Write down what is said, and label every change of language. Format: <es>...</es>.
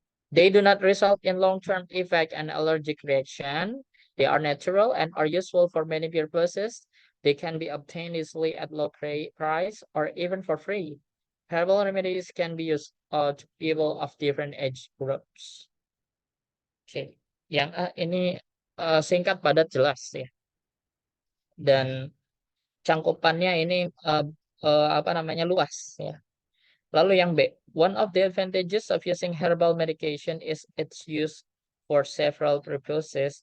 <en>They do not result in long-term effect and allergic reaction. They are natural and are useful for many purposes. They can be obtained easily at low price or even for free. Herbal remedies can be used to people of different age groups.</en> <id>Oke, yang A ini singkat padat jelas ya. Dan cangkupannya ini apa namanya luas ya. Lalu yang B,</id> <en>one of the advantages of using herbal medication is its use for several purposes.</en>